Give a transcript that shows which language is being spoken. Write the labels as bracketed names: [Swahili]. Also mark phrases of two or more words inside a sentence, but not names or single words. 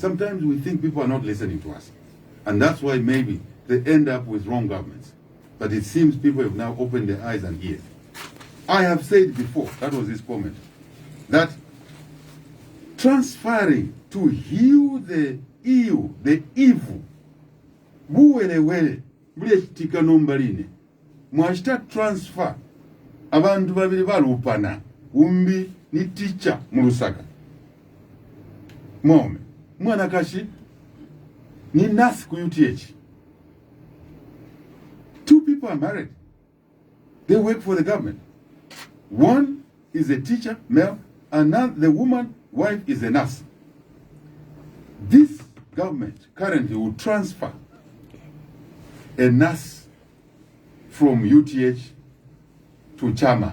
[English] Sometimes we think people are not listening to us, and that's why maybe they end up with wrong governments. But it seems people have now opened their eyes and ears. I have said before, that was his comment, that transferring to heal the ill, the evil, [Bemba] buwelewele, bulechitika nombaline, mwashita transfer, abantu babiri balupana, umbi ni teacher mu Lusaka. Mwome, mwana kashi, ni nurse ku UTH. [English] Two people are married. They work for the government. One is a teacher, male, and the woman, wife, is a nurse. This government currently will transfer a nurse from UTH to Chama.